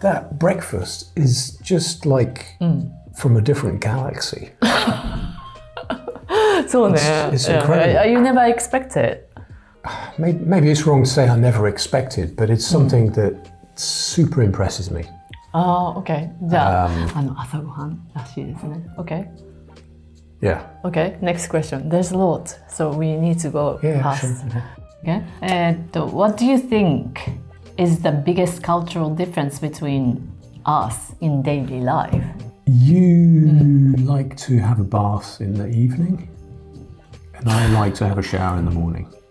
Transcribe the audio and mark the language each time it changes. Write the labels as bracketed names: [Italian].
[English] That breakfast is just like from a different galaxy. [Japanese] そうね。 [English] It's incredible. You never expected. Maybe it's wrong to say I never expected, but it's something that super impresses me. Okay. [Japanese] じゃあ、朝ごはんらしいですね。 [English] Okay. Yeah. Okay. Next question. There's a lot, so we need to go fast. Sure. Okay. What do you think is the biggest cultural difference between us in daily life? You like to have a bath in the evening, and I like to have a shower in the morning.